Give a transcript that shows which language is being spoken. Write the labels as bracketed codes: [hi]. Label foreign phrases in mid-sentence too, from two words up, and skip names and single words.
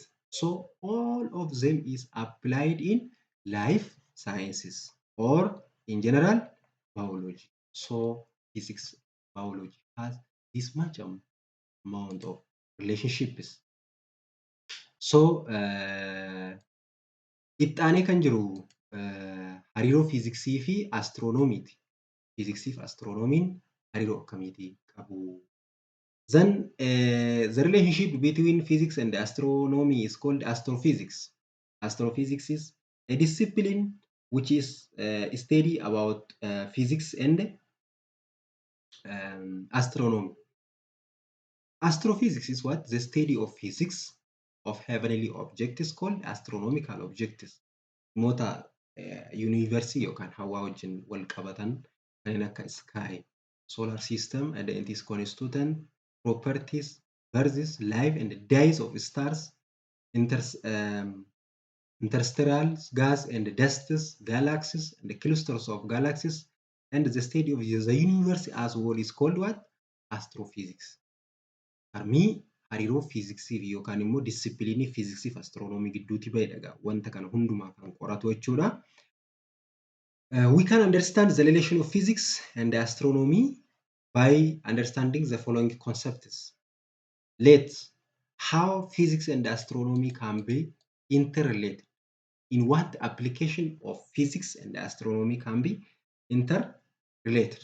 [en] So all of them is applied in life sciences or in general biology. So physics, biology has this much amount of relationships. [om] So itti aanee kan jiru hariiroo fiiziksii fi astiroonomiiti. Fiiziksii fi astiroonomiin hariiroo akkamiitii qabu? [en] Then the relationship between physics and astronomy is called astrophysics. Astrophysics is a discipline which is study about physics and astronomy. Astrophysics is what? The study of physics of heavenly objects called astronomical objects. [om] Mota universii yookaan hawaa wajjin wal qabatan kanneen akka [en] sky, solar system, and its constituent properties, births, life, and dies of stars, interstellar gas and dusts, galaxies, and clusters of galaxies, and the study of the universe as well is called what? Astrophysics. [om] Harmii hariiroo fiiziksii fi yookaan immoo disipiliinii fiiziksii fi astiroonoomii gidduutti bahedha. Wanta kana hundumaa kan qoratu jechuudha. [en] We can understand the relation of physics and astronomy by understanding the following concepts. Let's how physics and astronomy can be interrelated. In what application of physics and astronomy can be interrelated?